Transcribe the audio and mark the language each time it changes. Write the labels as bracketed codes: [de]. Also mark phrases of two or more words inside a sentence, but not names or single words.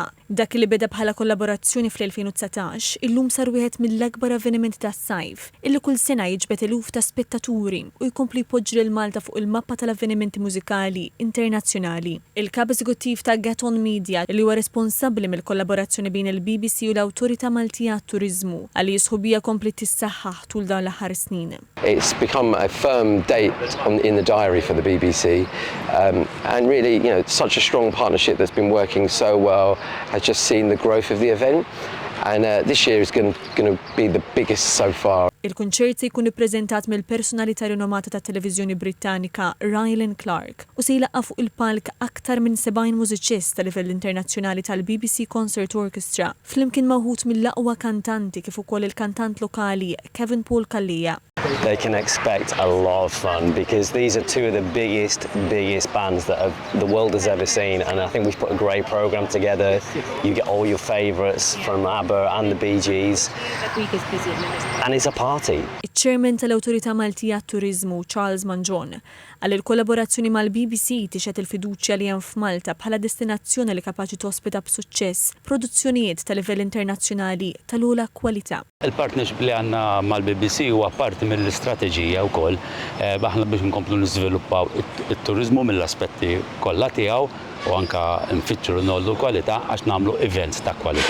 [mt] Dak li beda bħala kollaborazzjoni fl-2019 illum sar wieħed mill-akbar avvenimenti tas-sajf illi kull sena jiġbed eluf ta' spettaturi u jkompli jpoġġi lil Malta fuq il-mappa tal-avvenimenti mużikali internazzjonali. Il-kap eżekuttiv ta' Gaton Media li huwa responsabbli mill-kollaborazzjoni bejn il-BBC u l-Awtorità Maltija għat-Turiżmu għalli jisħubija kompli tissaħħaħ tul dawn l-aħħar snin. [en] It's become a firm date in the diary for the BBC, and really, such a strong partnership that's been working so well has just seen the growth of the event, and this year is going to be the biggest so far. [mt] Il-kunċert se jkun ippreżentat mill-personalità rinomata tat-Televiżjoni Brittanika Ryan Clark u se jilaqqa fuq il-palk aktar minn 70 mużiċist ta' livell internazzjonali tal-BBC Concert Orchestra flimkien mawħud mill-aqwa kantanti kif ukoll il-kantant lokali Kevin Paul Kallija. [en] They can expect a lot of fun because these are two of the biggest bands that the world has ever seen, and I think we've put a great program together. You get all your favourites from ABBA and the Bee Gees, and it's a party. [mt] Il-Chairman tal-Awtorità Maltija għat-Turiżmu Charles Manjon għal il-kollaborazzjoni mal-BBC tixet il-fiduċja li hemm f'Malta bħala destinazzjoni li kapaċi tospita b'suċċess produzzjonijiet ta' livell internazzjonali tal-ugħla kwalità. Il-partnership li għandna mal-BBC huwa parti mill-istrateġija wkoll aħna biex nkomplu niżviluppaw it-turiżmu mill-aspetti kollha tiegħu u anke nfittxu nollu kwalità għax nagħmlu events ta' kwalità.